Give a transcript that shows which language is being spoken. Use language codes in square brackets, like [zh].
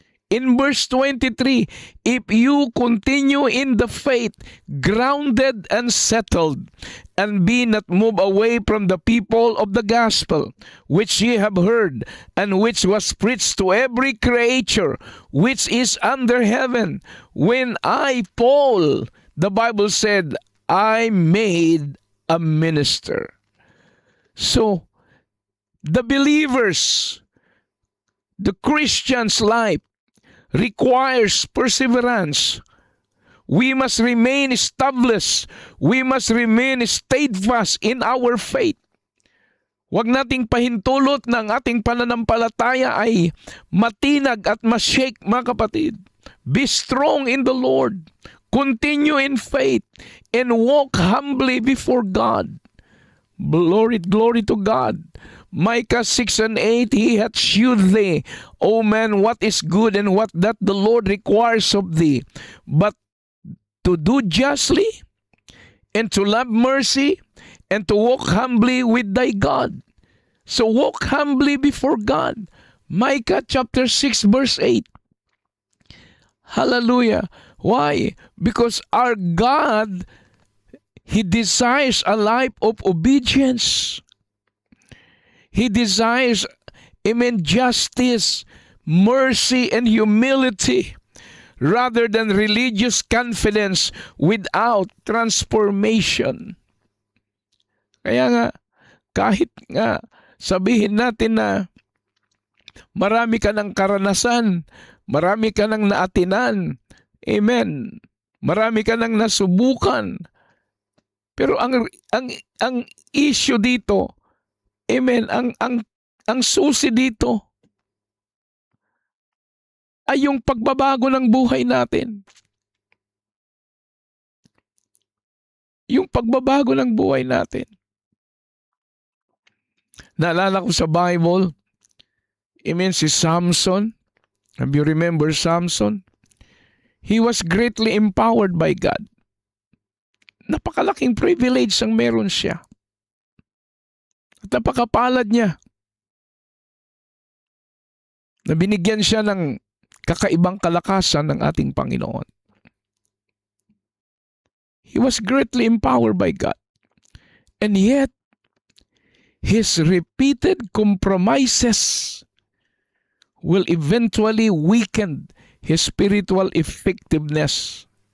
[en] In verse 23, if you continue in the faith, grounded and settled, and be not moved away from the people of the gospel, which ye have heard, and which was preached to every creature which is under heaven, when I, Paul, the Bible said, I made a minister. So, The believers, the Christian's life requires perseverance. We must remain established. We must remain steadfast in our faith. [tl] Huwag nating pahintulot ng ating pananampalataya ay matinag at ma-shake, mga kapatid. [en] Be strong in the Lord. Continue in faith and walk humbly before God. Glory to God. Micah 6:8, He hath shewed thee, O man, what is good and what that the Lord requires of thee, but to do justly and to love mercy and to walk humbly with thy God. So walk humbly before God. Micah chapter 6 verse 8. Hallelujah. Why? Because our God, He desires a life of obedience. He desires, amen, justice, mercy, and humility, rather than religious confidence without transformation. [tl] Kaya nga, kahit nga sabihin natin na marami ka ng karanasan, marami ka ng naatinan, amen, marami ka ng nasubukan, pero ang issue dito, amen, ang susi dito ay yung pagbabago ng buhay natin. Yung pagbabago ng buhay natin. Naalala ko sa Bible, amen, si Samson. [en] Have you remember Samson? He was greatly empowered by God. [tl] Napakalaking privilege ang meron siya. At napakapalad niya. Na binigyan siya ng kakaibang kalakasan ng ating Panginoon. [en] He was greatly empowered by God. And yet, his repeated compromises will eventually weaken his spiritual effectiveness.